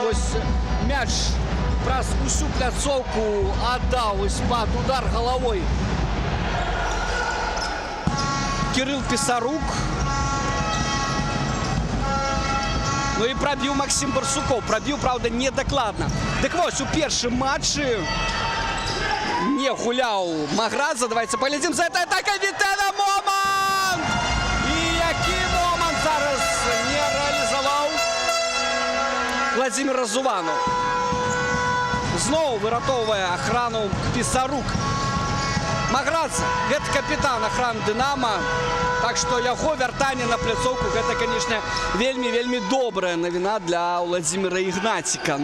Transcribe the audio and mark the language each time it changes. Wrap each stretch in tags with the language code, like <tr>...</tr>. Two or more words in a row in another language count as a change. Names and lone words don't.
<be>Вось мяч праз усю пляцоўку аддаў пад удар головой Кирилл Пісарук. Ну і прабіў Максим Барсуков. Прабіў, правда, недакладна. Дык вось, у першым матчы не гуляў Маградзе.</be> <ru>Давайте поглядзім за этой атакой.</ru> <be>Вітэна, момент! І які момент зараз не реалізаваў Владимир Разуванов. Зноў выратоўвае ахрану Пісарук. Маградзе – гэта капітан ахраны «Динамо». Так што яго вяртанне на пляцоўку – гэта, канешне, вельмі добрая навіна для Владимира Ігнаціка.</be>